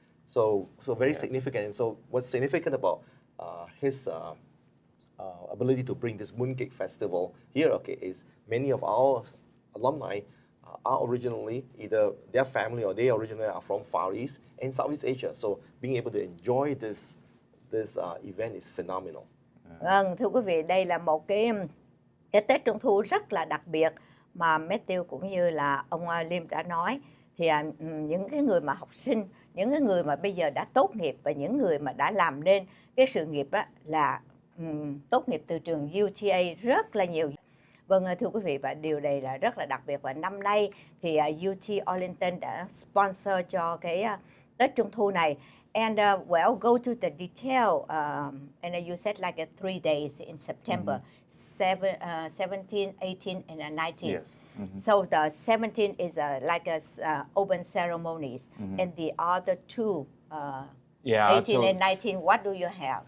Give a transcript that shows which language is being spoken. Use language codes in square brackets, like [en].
[en] So very significant. And so what's significant about his ability to bring this Mooncake Festival here, is many of our alumni are originally either their family or they originally are from Far East and Southeast Asia. So being able to enjoy this event is phenomenal. [vi] Vâng, thưa quý vị, đây là một cái Tết Trung Thu rất là đặc biệt mà Matthew cũng như là ông Liêm đã nói. Thì những cái người mà học sinh, những cái người mà bây giờ đã tốt nghiệp và những người mà đã làm nên cái sự nghiệp là tốt nghiệp từ trường UTA rất là nhiều. Vâng, thưa quý vị, và điều này là rất là đặc biệt. Và năm nay thì UT Arlington đã sponsor cho cái Tết Trung Thu này. [en] And go to the detail. And you said like 3 days in September, 17, 18, and 19. Yes. So the 17 is like open ceremonies, and the other two. 18 and 19, what do you have?